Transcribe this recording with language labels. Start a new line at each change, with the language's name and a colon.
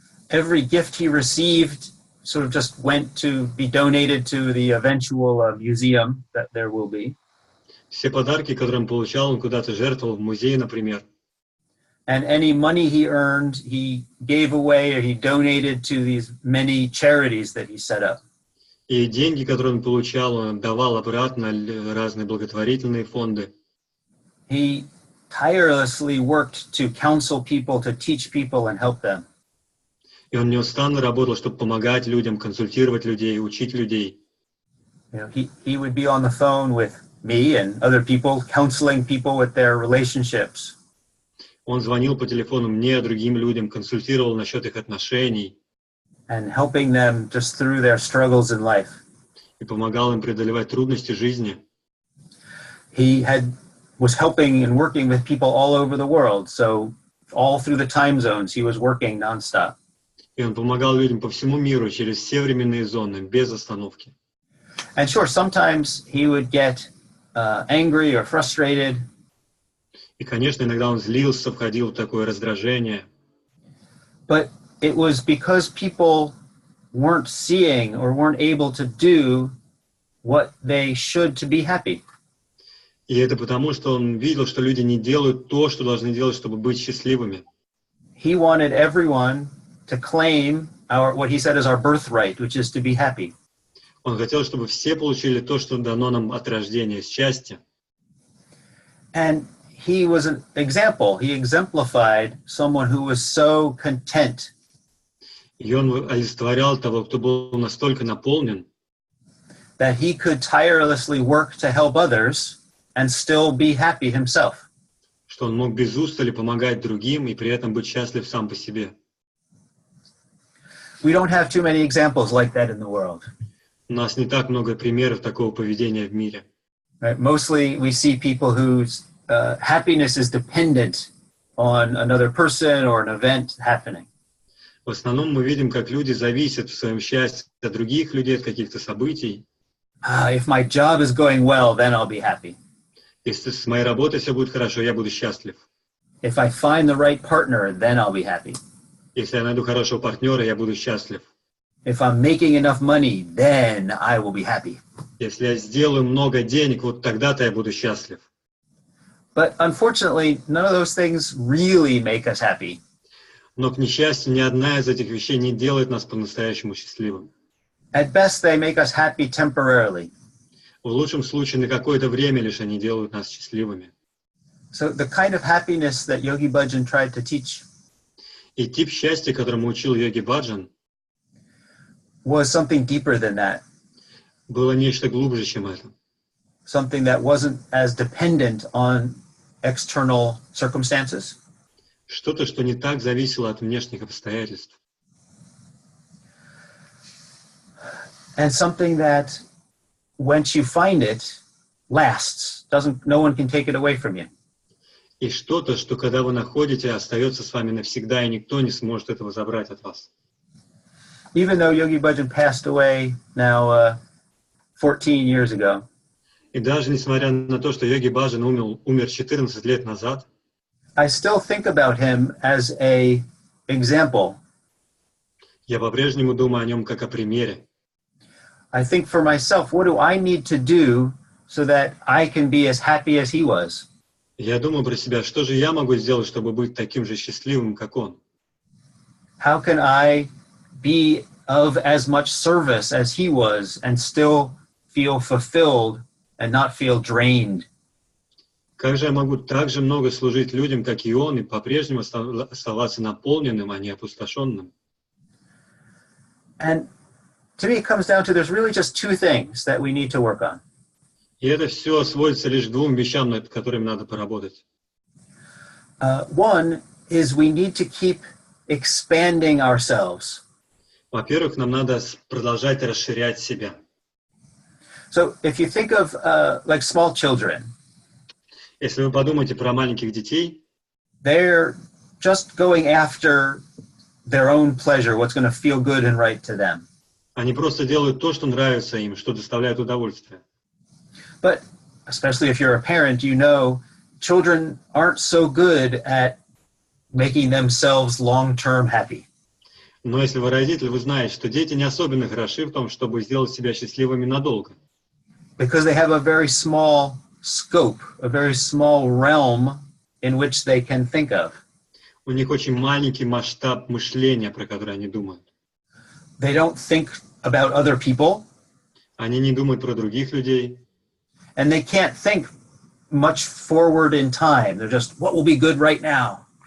English: Every gift he received sort of just went to be donated to the eventual museum that there will be.
Russian: Все подарки, которые он получал, он куда-то жертвовал в музей, например.
English: And any money he earned, he gave away or he donated to these many charities that he set up.
Russian: И деньги, которые он получал, он отдавал обратно разные благотворительные фонды.
English: He tirelessly worked to counsel people, to teach people and help them.
Russian: И он неустанно работал, чтобы помогать людям, консультировать людей, учить людей.
English: You know, he would be on the phone with me and other people, counseling people with their relationships.
Russian: Он звонил по телефону мне, другим людям, консультировал насчет их отношений.
English: And helping them just through their struggles in life.
Russian: И помогал им преодолевать трудности жизни.
English: He was helping and working with people all over the world, so all through the time zones he was working nonstop.
Russian: И он помогал людям по всему миру через все временные зоны, без остановки.
English: And sure, sometimes he would get angry or frustrated.
Russian: И, конечно, иногда он злился, входил в такое раздражение.
English: But it was because people weren't seeing or weren't able to do what they should to be happy.
Russian: И это потому, что он видел, что люди не делают то, что должны делать, чтобы быть счастливыми.
English: He wanted everyone to claim what he said is our birthright, which is to be happy.
Russian: Он хотел, чтобы все получили то, что дано нам от рождения, счастье.
English: And he was an example. He exemplified someone who was so content.
Russian: И он олицетворял того, кто был настолько наполнен,
English: that he could tirelessly work to help others and still be happy himself.
Russian: Что он мог без устали помогать другим и при этом быть счастлив сам по себе.
English: We don't have too many examples like that in the world.
Russian: У нас не так много примеров такого поведения в мире.
English: Right? Mostly we see people whose happiness is dependent on another person or an event happening.
Russian: В основном мы видим, как люди зависят в своем счастье от других людей, от каких-то событий.
English: If my job is going well, then I'll be happy.
Russian: Если с моей работой все будет хорошо, я буду счастлив.
English: If I find the right partner, then I'll be happy.
Russian: Если я найду хорошего партнера, я буду счастлив.
English: If I'm making enough money, then I will be happy.
Russian: Если я сделаю много денег, вот тогда-то я буду счастлив.
English: But unfortunately, none of those things really make us happy.
Russian: Но, к несчастью, ни одна из этих вещей не делает нас по-настоящему счастливым.
English: At best, they make us happy temporarily.
Russian: В лучшем случае, на какое-то время лишь они делают нас счастливыми.
English: So the kind of happiness that Yogi Bhajan tried to teach
Russian: И тип счастья, которому учил Йоги Баджан,
English: was something deeper than that.
Russian: было нечто глубже, чем это.
English: Something that wasn't as dependent on external circumstances.
Russian: Что-то, что не так зависело от внешних обстоятельств.
English: And something that, once you find it, lasts. No one can take it away from you.
Russian: И что-то, что когда вы находите, остается с вами навсегда, и никто не сможет этого забрать от вас.
English: Even though Yogi Bhajan passed away now 14 years ago,
Russian: И даже несмотря на то, что Йоги Баджан умер 14 лет назад,
English: I still think about him as an example.
Russian: я по-прежнему думаю о нем как о примере.
English: I think for myself, what do I need to do so that I can be as happy as he was?
Russian: Я думаю про себя, что же я могу сделать, чтобы быть таким же счастливым, как он?
English: How can I be of as much service as he was and still feel fulfilled and not feel drained?
Russian: Как же я могу так же много служить людям, как и он, и по-прежнему оставаться наполненным, а не опустошенным?
English: And to me, it comes down to there's really just two things that we need to work on.
Russian: И это все сводится лишь к двум вещам, над которыми надо поработать.
English: One is we need to keep expanding ourselves.
Russian: Во-первых, нам надо продолжать расширять себя.
English: So if you think of like small children,
Russian: Если вы подумаете про маленьких детей,
English: they're just going after their own pleasure, what's going to feel good and right to them.
Russian: они просто делают то, что нравится им, что доставляет удовольствие.
English: But especially if you're a parent, you know children aren't so good at making themselves long-term happy.
Russian: Но если вы родитель, вы знаете, что дети не особенно хороши в том, чтобы сделать себя счастливыми надолго.
English: Because they have a very small scope, a very small realm in which they can think of.
Russian: У них очень маленький масштаб мышления, про который они думают.
English: They don't think about other people,
Russian: Они не думают про других людей.
English: and they can't think much forward in time. They're just, what will be good right now?